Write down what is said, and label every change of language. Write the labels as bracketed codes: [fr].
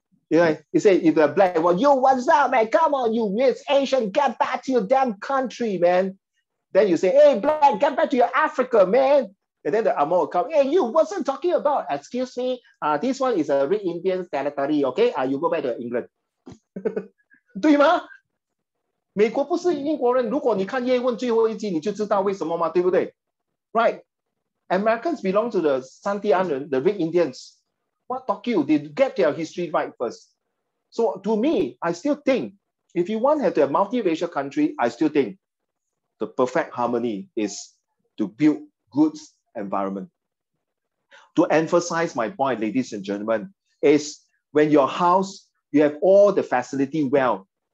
[en] You say, if the black, well, yo, what's up, man? Come on, you weird Asian, get back to your damn country, man. Then you say, hey, black, get back to your Africa, man. And then the Amo will come, hey, you, what's I'm talking about? Excuse me, this one is a Red Indian territory, okay? You go back to England. [zh] 对吗？美国不是英国人，如果你看叶问最后一集，你就知道为什么嘛，对不对 ？Right? [en] Americans belong to the Santiago, the Red Indians. What talk you? They get their history right first. So to me, I still think if you want to have a multiracial country, I still think the perfect harmony is to build good environment. To emphasize my point, ladies and gentlemen, is when your house, you have all the facility well.